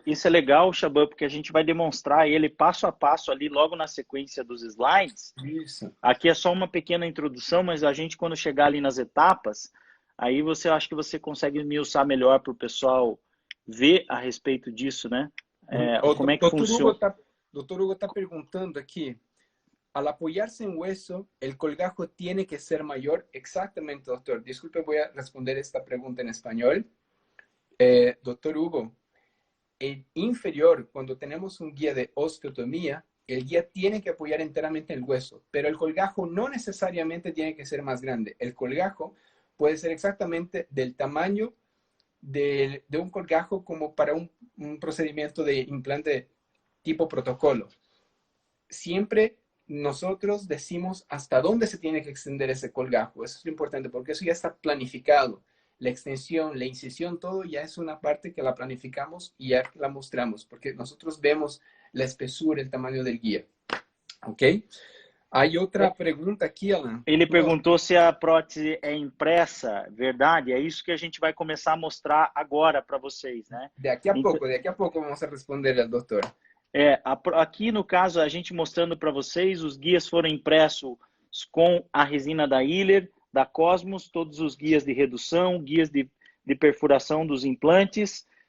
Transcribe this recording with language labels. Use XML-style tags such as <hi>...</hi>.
<pt>Isso é legal, Shaban, porque a gente vai demonstrar ele passo a passo ali logo na sequência dos slides. Isso. Aqui é só uma pequena introdução, mas a gente quando chegar ali nas etapas, aí você acha que você consegue esmiuçar melhor para o pessoal ver a respeito disso, né? Como é que funciona. Doutor Hugo está perguntando aqui,</pt> <es>al apoyarse en hueso, el colgajo tiene que ser mayor. Exactamente, doctor. Disculpe, voy a responder esta pregunta en español. Doctor Hugo, el inferior, cuando tenemos un guía de osteotomía, el guía tiene que apoyar enteramente el hueso, pero el colgajo no necesariamente tiene que ser más grande. El colgajo puede ser exactamente del tamaño de un colgajo como para un procedimiento de implante tipo protocolo. Siempre nosotros decimos hasta dónde se tiene que extender ese colgajo. Eso es lo importante porque eso ya está planificado. La extensión, la incisión, todo ya es una parte que la planificamos y ya la mostramos porque nosotros vemos la espesura, el tamaño del guía. ¿Ok?</es> <pt>Hay outra pergunta aqui, Alan. Ele perguntou se a prótese é impressa, verdade? É isso que a gente vai começar a mostrar agora para vocês, né? Daqui a pouco vamos responder ao doutor. Aqui no caso, a gente mostrando para vocês, os guias foram impressos com a resina da Yller, da Cosmos, todos os guias de redução, guias de perfuração dos implantes.</pt>